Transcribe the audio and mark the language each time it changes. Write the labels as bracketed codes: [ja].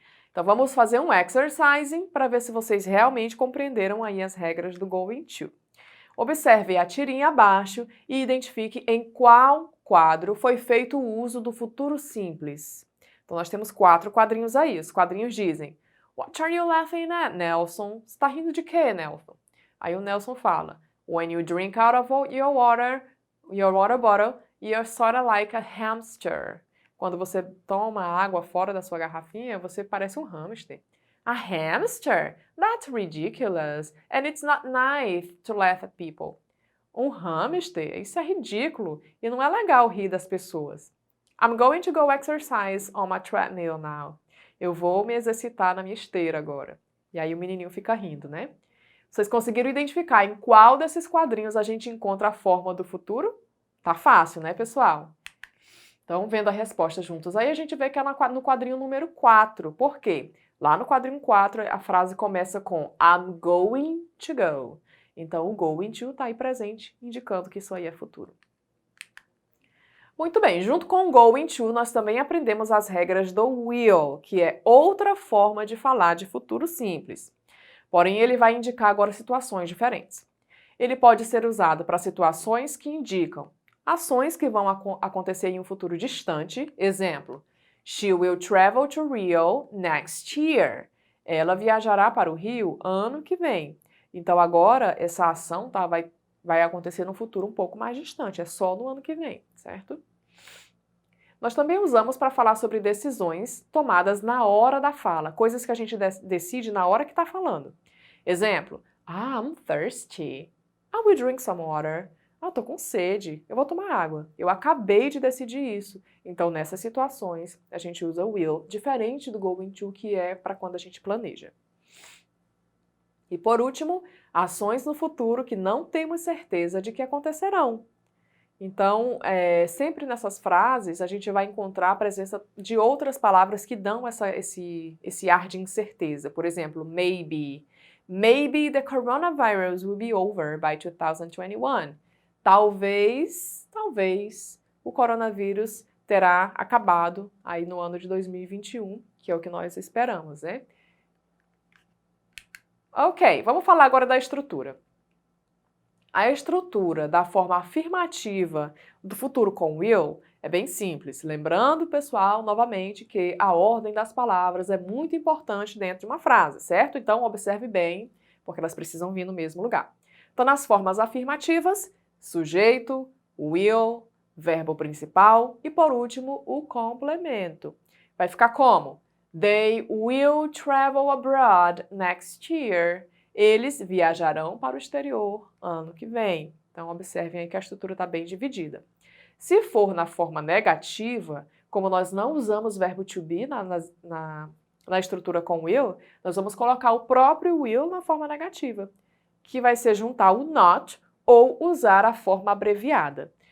[pt] Então vamos fazer um exercising para ver se vocês realmente compreenderam aí as regras do going to. Observe a tirinha abaixo e identifique em qual quadro foi feito o uso do futuro simples. Então nós temos 4 quadrinhos aí. Os quadrinhos dizem: [en] What are you laughing at, Nelson? [pt] Você está rindo de quê, Nelson? Aí o Nelson fala: [en] When you drink out of your water bottle, you're sort of like a hamster. [pt] Quando você toma água fora da sua garrafinha, você parece um hamster. [en] A hamster? That's ridiculous. And it's not nice to laugh at people. [pt] Um hamster? Isso é ridículo e não é legal rir das pessoas. [en] I'm going to go exercise on my treadmill now. [pt] Eu vou me exercitar na minha esteira agora. E aí o menininho fica rindo, né? Vocês conseguiram identificar em qual desses quadrinhos a gente encontra a forma do futuro? Tá fácil, né, pessoal? Então, vendo a resposta juntos, aí a gente vê que é no quadrinho número 4. Por quê? Lá no quadrinho 4, a frase começa com [en] I'm going to go. [pt] Então, o going to está aí presente, indicando que isso aí é futuro. Muito bem, junto com o going to, nós também aprendemos as regras do will, que é outra forma de falar de futuro simples. Porém, ele vai indicar agora situações diferentes. Ele pode ser usado para situações que indicam ações que vão acontecer em um futuro distante. Exemplo, [en] She will travel to Rio next year. [pt] Ela viajará para o Rio ano que vem. Então, agora, essa ação vai acontecer no futuro um pouco mais distante, é só no ano que vem, certo? Nós também usamos para falar sobre decisões tomadas na hora da fala, coisas que a gente decide na hora que está falando. Exemplo, [en] I'm thirsty. I will drink some water. [pt] Tô com sede, eu vou tomar água. Eu acabei de decidir isso. Então, nessas situações, a gente usa will, diferente do going to, que é para quando a gente planeja. E por último, ações no futuro que não temos certeza de que acontecerão. Então, sempre nessas frases, a gente vai encontrar a presença de outras palavras que dão esse ar de incerteza. Por exemplo, maybe. [en] Maybe the coronavirus will be over by 2021. [pt] Talvez o coronavírus terá acabado aí no ano de 2021, que é o que nós esperamos, né? Ok, vamos falar agora da estrutura. A estrutura da forma afirmativa do futuro com will é bem simples. Lembrando, pessoal, novamente, que a ordem das palavras é muito importante dentro de uma frase, certo? Então, observe bem, porque elas precisam vir no mesmo lugar. Então, nas formas afirmativas, sujeito, will, verbo principal e, por último, o complemento. Vai ficar como? [en] They will travel abroad next year. [pt] Eles viajarão para o exterior ano que vem. Então, observem aí que a estrutura está bem dividida. Se for na forma negativa, como nós não usamos verbo to be na estrutura com will, nós vamos colocar o próprio will na forma negativa, que vai ser juntar o not ou usar a forma abreviada.